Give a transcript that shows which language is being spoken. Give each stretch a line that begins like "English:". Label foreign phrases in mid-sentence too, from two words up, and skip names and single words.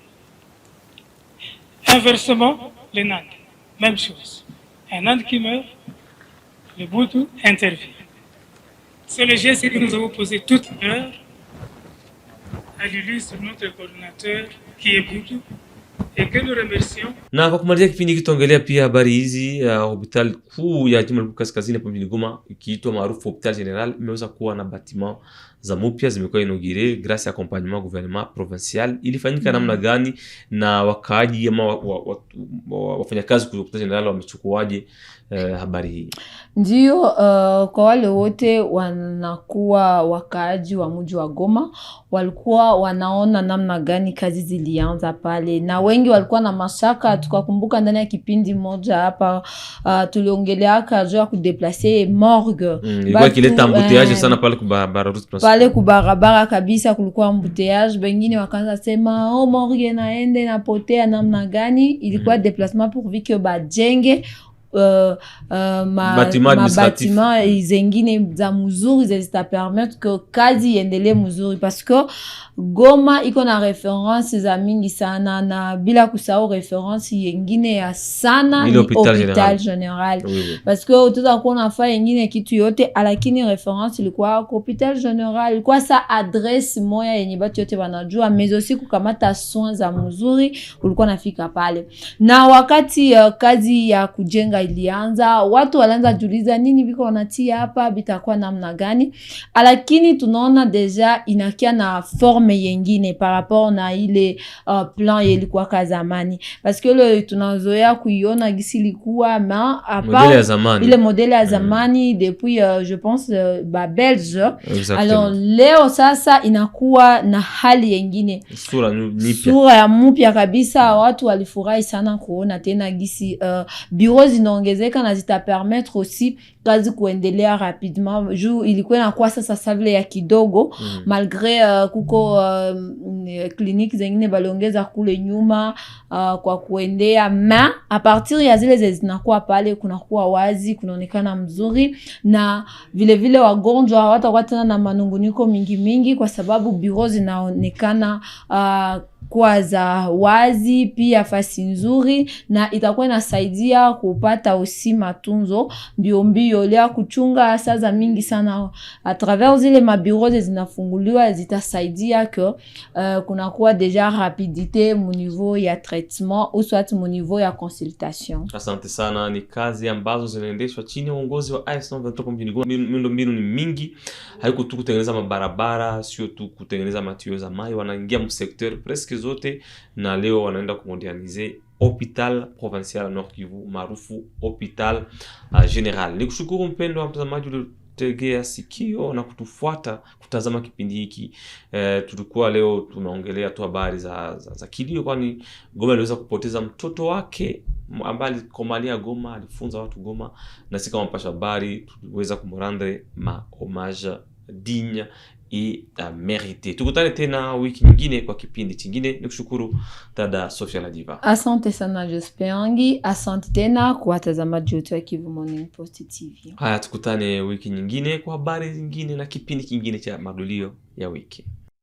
French: Inversement, les Nandes, même chose. Un Nande qui meurt, le Boudou intervient. C'est le geste que nous avons posé tout à l'heure à l'illustre notre coordinateur qui est Boudou et que nous remercions.
Swahili: Na kwa kumalizia kipindi kitaongelea pia habari hizi ya hospitali kuu ya jimbo la Kivu Kaskazini hapa mjini Goma ikiitwa maarufu Hopital General imeweza kuwa na bâtiment za mpya zimekuwa
French: inauguré grâce à accompagnement gouvernement provincial.
Swahili: Ilifanyika namna gani na wakaaji ama wafanyakazi kwa Hopital General wamechukuaje habari hii? Ndio, kwa wale wote wanakuwa wakaaji wa mji wa Goma walikuwa wanaona namna gani kazi zilianza pale, na wengi walikuwa na mashaka. Tukakumbuka ndani ya kipindi moja hapa tuliongelea juu ya kudeplacer morgue. Ilikuwa kileta embouteillage sana pale kwa barabara pale kubarabara kabisa, kulikuwa embouteillage. Bengine wakaanza sema morgue naende napotea namna gani. Ilikuwa
French: déplacement pour que
Swahili: bajenge bâtiment zengine za mzuri zita
French: permettre que
Swahili: kazi iendelee mzuri,
French: parce que
Swahili: Goma iko na reference za mingi sana, na bila kusahau reference yengine ya sana ni Hopital General.
French: Oui.
Swahili: Parce que tutakuwa nafaa yengine kitu yote, lakini reference ilikuwa Hopital General, ilikuwa
French: sa adresse
Swahili: moya yenye batu yote wanajua,
French: mais aussi
Swahili: kukamata soins za mzuri ulikuwa nafika pale. Na wakati kazi ya kujenga ilianza, watu walianza juliza nini biko wanatia hapa, bitakuwa namna gani, lakini tunaona deja inakia na forme yengine
French: par rapport
Swahili: na ile plan ilikuwa kwa zamani,
French: parce que le
Swahili: tunazoea kuiona gisi ilikuwa ma ile modele ya zamani
French: depuis je pense Belge.
Swahili: Alors leo sasa inakuwa na hali yengine, sura ya mpya kabisa. Watu walifurahi sana kuona tena gisi bureaux zinaongezeka na zita
French: permettre aussi
Swahili: kazi kuendelea rapidement. Juu ilikuwa inakuwa sasa savile ya kidogo malgré kuko clinique zengine baliongeza kule nyuma kwa kuendea, ma
French: a partir
Swahili: ya zile zinakuwa pale kunakuwa wazi, kunaonekana mzuri, na vile vile wagonjwa hawatakuwa tena na manunguniko mingi kwa sababu bureau zinaonekana kwa za wazi, pia fasi nzuri, na itakuwa inasaidia kupata aussi matunzo mbio lea kuchunga saa mingi sana.
French: A travers
Swahili: zile mabureau zinafunguliwa zitasaidia que kunakuwa
French: deja rapidité
Swahili: mu niveau ya
French: traitement ou soit
Swahili: mu niveau ya consultation. Asante sana. Ni kazi ambazo zinaendeshwa chini ya uongozi wa AFC M23 mjini Goma. Miundombinu ni mingi, haiko tu kutengeneza mabarabara, sio tu kutengeneza matio za maji, wanaingia mu
French: secteur presque
Swahili: zote, na leo wanaenda kumoderniser Hopital Provincial Nord Kivu maarufu Hopital General. Nikushukuru mpendwa mtazamaji tegea sikio na kutufuata kutazama kipindi hiki. Tulikuwa leo tunaongelea tu habari za kilio, kwani Goma aliweza kupoteza mtoto wake ambaye alikomalia Goma, alifunza watu Goma, na sisi kama mpasha habari tuliweza kumrendre
French: ma hommage digne et mérité.
Swahili: Tukutane tena wiki nyingine kwa kipindi kingine. Nikushukuru dada Sofia Ladiva. Asante sana Jospeangi, asante tena kwa watazamaji wote wa Kivu Morning Post TV. Haya, tukutane wiki nyingine kwa habari zingine na kipindi kingine cha madulio ya wiki.